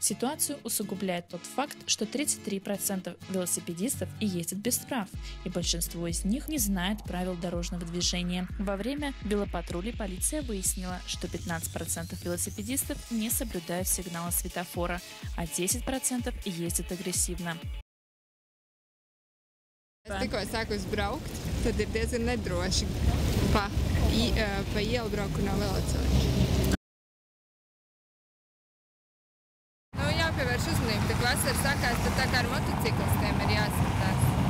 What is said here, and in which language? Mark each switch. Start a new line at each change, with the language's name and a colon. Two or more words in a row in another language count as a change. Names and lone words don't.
Russian: Ситуацию усугубляет тот факт, что 33% велосипедистов и ездят без прав, и большинство из них не знает правил дорожного движения. Во время велопатрулей полиция выяснила, что 15% велосипедистов не соблюдают сигналы светофора, а 10% ездят агрессивно.
Latvian: Es tikko sāku braukt, tad ir diezgan nedroši pa ielu braukt no veloceliņa. Jāpievērš uzmanību, tik vasara sākās, tad tā kā ar motociklistiem ir jāskatās.